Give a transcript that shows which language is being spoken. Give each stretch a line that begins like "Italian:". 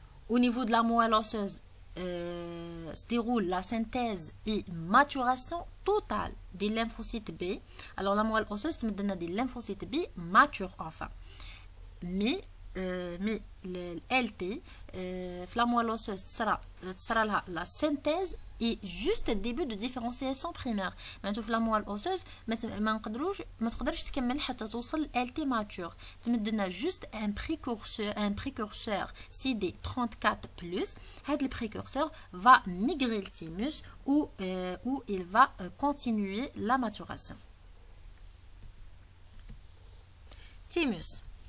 French: Au niveau de la moelle osseuse, se déroule la synthèse et maturation totale des lymphocytes B. Alors la moelle osseuse te donne des lymphocytes B matures enfin. Mais le LT
Arabic: في
French: la moelle osseuse
Arabic: تصرى لها
French: la synthèse et juste début de différenciation primaire.
Arabic: معناتو في
French: la moelle osseuse
Arabic: ما تقدرش تكمل حتى توصل ل
French: LT mature.
Arabic: تمد لنا
French: juste un précurseur CD34+. هذا le précurseur va migrer le thymus où il va continuer la maturation. Thymus.